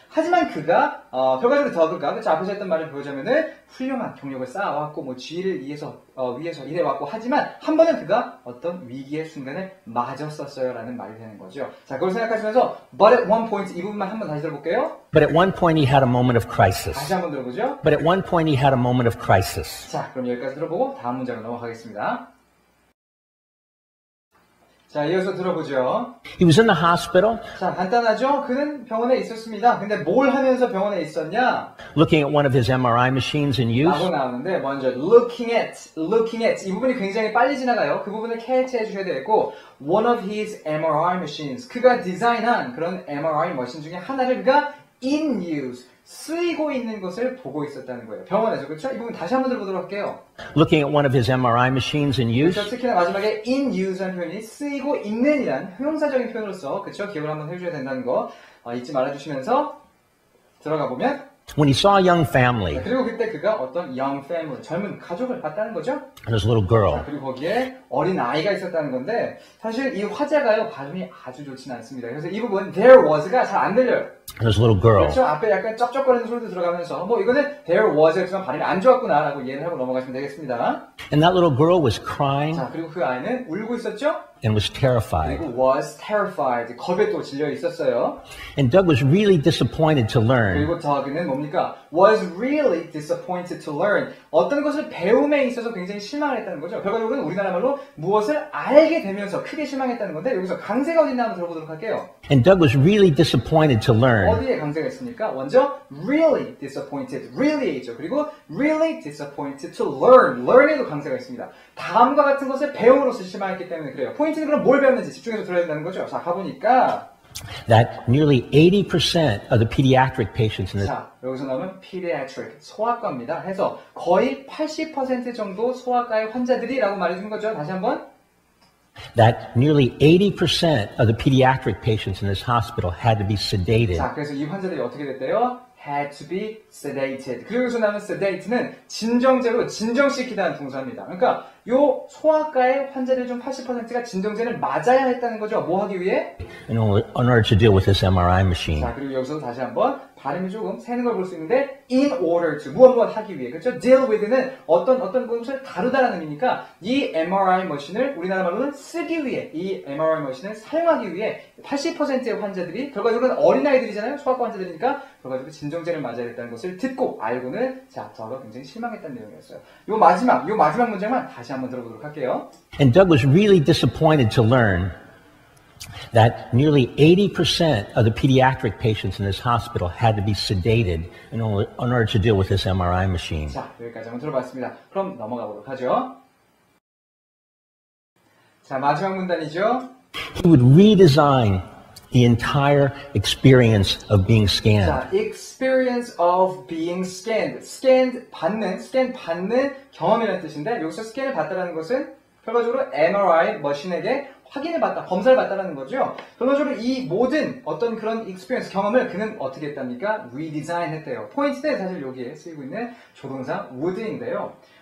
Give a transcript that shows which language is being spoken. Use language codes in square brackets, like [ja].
[ko] 하지만 그가 결과적으로 더그가 그쵸 앞에서 했던 말을 보자면은 훌륭한 경력을 쌓아왔고 뭐 지혜를 위해서 일해왔고 하지만 한 번은 그가 어떤 위기의 순간을 맞았었어요라는 말이 되는 거죠. 자, 그걸 생각하시면서 [en] but at one point [ko] 이 부분만 한번 다시 들어볼게요. [en] But at one point he had a moment of crisis. [ko] 다시 한번 들어보죠. [en] But at one point he had a moment of crisis. [ko] 자, 그럼 여기까지 들어보고 다음 문장으로 넘어가겠습니다. 자, 이어서 들어보죠. [en] He was in the hospital. [ko] 자, 간단하죠? 그는 병원에 있었습니다. 근데 뭘 하면서 병원에 있었냐? [en] Looking at one of his MRI machines in use. [ko] 라고 나오는데 먼저 looking at 이 부분이 굉장히 빨리 지나가요. 그 부분을 캐치해 주셔야 되겠고 [en] one of his MRI machines [ko] 그가 디자인한 그런 MRI 머신 중에 하나를 그가 [en] in use [ko] 쓰이고 있는 것을 보고 있었다는 거예요. 병원에서. 그렇죠? 이 부분 다시 한번 들어보도록 할게요. [en] Looking at one of his MRI machines in use. [ko] 그렇죠? 특히나 마지막에 [en] in use [ko] 라는 표현이 쓰이고 있는이란 형용사적인 표현으로서 그렇죠? 기억을 한번 해줘야 된다는 거 잊지 말아주시면서 들어가 보면 [en] When he saw a young family, [ko] 그리고 그때 그가 어떤 [en] young family, [ko] 젊은 가족을 봤다는 거죠. [en] and this little girl, [ko] 그리고 거기에 어린 아이가 있었다는 건데 사실 이 화자가요 발음이 아주 좋지는 않습니다. 그래서 이 부분 [en] there was [ko] 가 잘 안 들려요. [en] and this little girl, [ko] 그렇죠? 앞에 약간 쩝쩝거리는 소리도 들어가면서 뭐 이거는 [en] there was [ko] 였지만 발음이 안 좋았구나라고 이해를 하고 넘어가시면 되겠습니다. [en] and that little girl was crying [ko] 자, 그리고 그 아이는 울고 있었죠? [en] and was terrified. [ko] 그리고 [en] was terrified, [ko] 겁에 또 질려 있었어요. [en] And Doug was really disappointed to learn [ko] 그리고 Doug는 뭡니까? [en] was really disappointed to learn. [ko] 어떤 것을 배움에 있어서 굉장히 실망을 했다는 거죠. 결과적으로는 우리나라 말로 무엇을 알게 되면서 크게 실망했다는 건데 여기서 강세가 어딨나 한번 들어보도록 할게요. [en] And Doug was really disappointed to learn [ko] 어디에 강세가 있습니까? 먼저 really disappointed, really죠. 그리고 [en] really disappointed to learn, [ko] learn에도 강세가 있습니다. 다음과 같은 것을 배움으로써 실망했기 때문에 그래요. 포인트는 그럼 뭘 배웠는지 집중해서 들어야 된다는 거죠. 자, 가보니까 [en] that nearly 80% of the pediatric patients in this [ko] 자, 여기서 나오면 pediatric, 소아과입니다. 해서 거의 80% 정도 소아과의 환자들이라고 말해준 거죠. 다시 한번. [en] that nearly 80% of the pediatric patients in this hospital had to be sedated. [ko] 자, 그래서 이 환자들이 어떻게 됐대요? [en] had to be sedated. [ko] 그리고 여기서 나오는 sedate는 진정제로 진정시키다는 동사입니다. 그러니까 요 소아과의 환자들 중 80%가 진정제를 맞아야 했다는 거죠. 뭐 하기 위해? [en] in order to deal with this MRI machine. [ko] 자, 그리고 여기서 다시 한번 발음이 조금 새는 걸 볼 수 있는데 [en] in order to [ko] 무엇 하기 위해 그렇죠? [en] deal with [ko] 는 어떤 것을 다루다라는 의미니까 이 MRI 머신을 우리나라 말로는 쓰기 위해 이 MRI 머신을 사용하기 위해 80%의 환자들이 결과적으로는 어린아이들이잖아요. 소아과 환자들이니까 결과적으로 진정제를 맞아야 했다는 것을 듣고 알고는 자, 저가 굉장히 실망했다는 내용이었어요. 요 마지막 문장만 다시 한번 들어보도록 할게요. And Doug was really disappointed to learn that nearly 80% of the pediatric patients in this hospital had to be sedated in order to deal with this MRI machine. 자, 여기까지 한번 들어봤습니다. 그럼 넘어가 보도록 하죠. 자, 마지막 문단이죠. [en] He would redesign the entire experience of being scanned. 자, experience of being scanned. [ko] scan 받는 경험이라는 뜻인데 여기서 스캔을 받다라는 것은 결과적으로 MRI 머신에게 확인을 받다, 검사를 받다라는 거죠. 결론적으로 이 모든 어떤 그런 experience, 경험을 그는 어떻게 했답니까? redesign 했대요. 포인트는 사실 여기에 쓰이고 있는 조동사 would인데요.